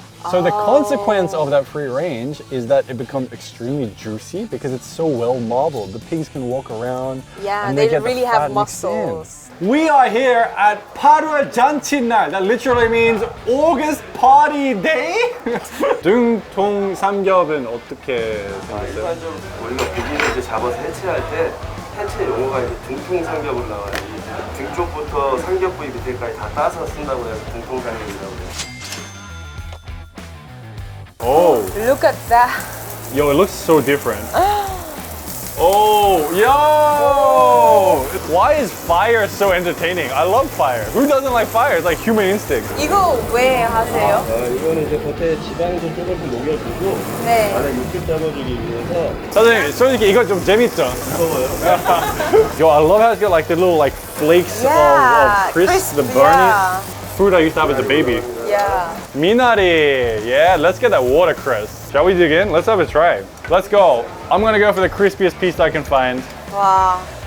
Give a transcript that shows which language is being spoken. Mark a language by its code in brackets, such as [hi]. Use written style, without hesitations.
[en] So the consequence of that free range is that it becomes extremely juicy because it's so well marbled. The pigs can walk around. Yeah, and they get the really fat have mixed in. muscles. We are here at 8월 잔치날. That literally means August party day. [ko] 등통 삼겹은 어떻게 생겼어요? 일반적으로 우리가 고기를 이제 잡아서 해체할 때 한체 용어가 이제 등통 삼겹으로 나와요. 등 쪽부터 삼겹 부위 밑에까지 다 따서 쓴다고 해서 등통 삼겹이라고 해요. [en] Oh, Look at that. yo, it looks so different. Oh, yo! Why is fire so entertaining? I love fire. Who doesn't like fire? It's like human instinct. [ko] 이거 왜 하세요? 이거는 이제 겉에 지방 좀 조금 녹여주고 네. 안에 육즙 잡아주기 위해서 사장님, 솔직히 이거 좀 재밌죠? 무서워요. [en] Yo, I love how it's got like the little like flakes Yeah, of crisp, the crisp, burning yeah. fruit I used to have as a baby. Yeah. Minari, yeah, let's get that watercress. Shall we dig in? Let's have a try. Let's go. I'm gonna go for the crispiest piece I can find. [ko] 와.